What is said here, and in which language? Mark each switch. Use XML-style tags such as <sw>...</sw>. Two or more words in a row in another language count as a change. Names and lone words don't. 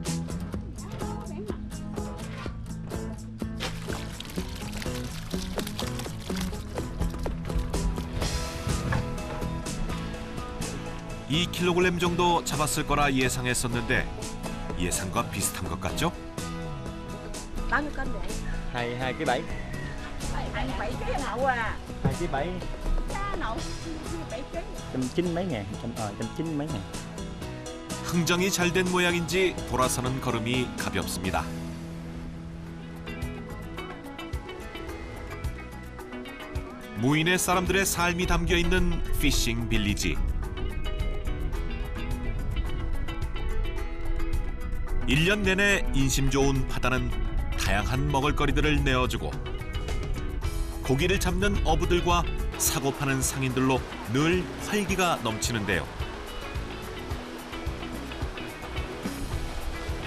<ko>(2kg) 정도 잡았을 거라 예상했었는데 예상과 비슷한 것 같죠?</ko> <vi>Bao nhiêu cân vậy? 2 kg 7. 7 kg nậu à? 2 kg 7. Nậu 7 kg. 190 mấy ngàn, 190 mấy ngàn.</vi> <ko>흥정이 잘 된 모양인지 돌아서는 걸음이 가볍습니다. 무인의 사람들의 삶이 담겨 있는 피싱 빌리지. 1년 내내 인심 좋은 바다는 다양한 먹을거리들을 내어주고 고기를 잡는 어부들과 사고 파는 상인들로 늘 활기가 넘치는데요.</ko>